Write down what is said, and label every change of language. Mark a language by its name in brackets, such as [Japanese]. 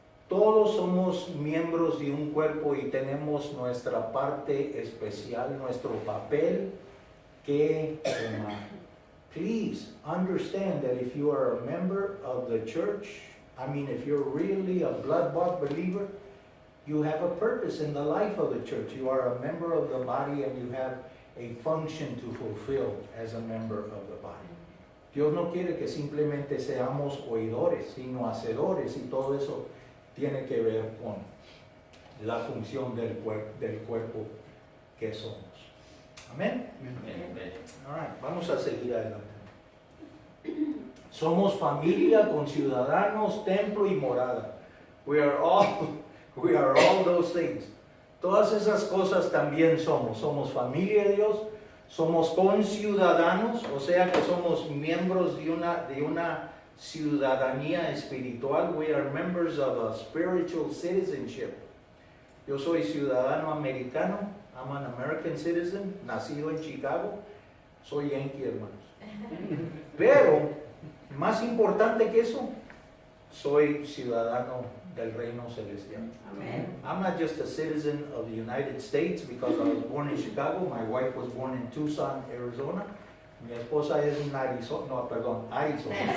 [Spanish] Todos somos miembros de un cuerpo y tenemos nuestra parte especial, nuestro papel que tomar. [English] Please understand that if you are a member of the church, if you're really a blood-bought believer, you have a purpose in the life of the church. You are a member of the body and you have a function to fulfill as a member of the body. [Spanish] Dios no quiere que simplemente seamos oidores, sino hacedores, y todo eso tiene que ver con la función del cuerpo que somos. Amén. [English] All right, [Spanish] vamos a seguir adelante. Somos familia, conciudadanos, templo y morada. [English] We are all those things. [Spanish] Todas esas cosas también somos. Somos familia de Dios, Somos conciudadanos, o sea que somos miembros de una ciudadanía espiritual. [English] We are members of a spiritual citizenship. [Spanish] Yo soy ciudadano americano. [English] I'm an American citizen, [Spanish] nacido en Chicago. Soy Yankee, hermanos. Pero, más importante que eso, soy ciudadano del reino celestial. Amen. [English] I'm not just a citizen of the United States because I was born in Chicago. My wife was born in Tucson, Arizona. [Spanish] Mi esposa es en Arizona, no, perdón, Arizona.